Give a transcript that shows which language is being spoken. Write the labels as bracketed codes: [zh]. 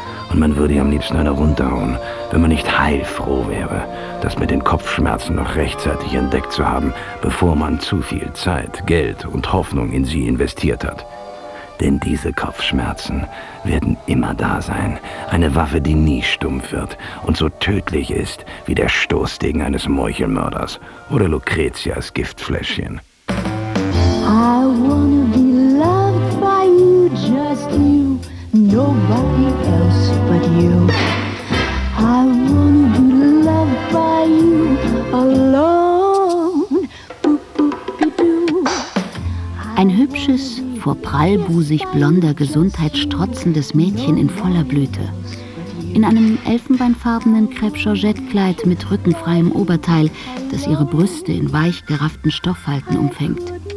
[de] Und man würde ihr am liebsten eine runterhauen, wenn man nicht heilfroh wäre, das mit den Kopfschmerzen noch rechtzeitig entdeckt zu haben, bevor man zu viel Zeit, Geld und Hoffnung in sie investiert hat. Denn diese Kopfschmerzen werden immer da sein. Eine Waffe, die nie stumpf wird und so tödlich ist wie der Stoßdegen eines Meuchelmörders oder Lucretias Giftfläschchen. [en] I wanna be loved by you, just you, nobody else but you. I wanna be loved by you alone. [de] Ein hübsches, vor prallbusig blonder Gesundheit strotzendes Mädchen in voller Blüte. In einem elfenbeinfarbenen Crêpe-Georgette-Kleid mit rückenfreiem Oberteil, das ihre Brüste in weich gerafften Stofffalten umfängt.